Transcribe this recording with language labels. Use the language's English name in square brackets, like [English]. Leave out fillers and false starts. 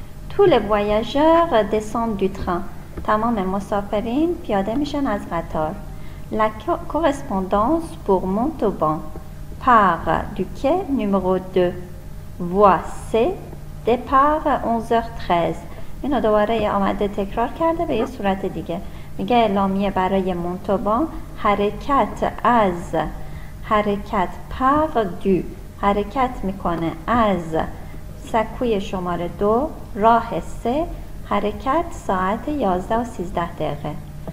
[French] tous les voyageurs descendent du train، [Persian] تمام مسافرین پیاده میشن از قطار. [French] la correspondance pour Montauban part du quai numéro 2 voie C départ 11h13. [Persian] اینو دوباره آمده تکرار کرده به یه صورت دیگه. میگه اعلامیه برای مونتوبان، حرکت از، حرکت par du، حرکت میکنه از سکوی شماره 2 راه 3، حرکت ساعت 11 و 13 دقیقه.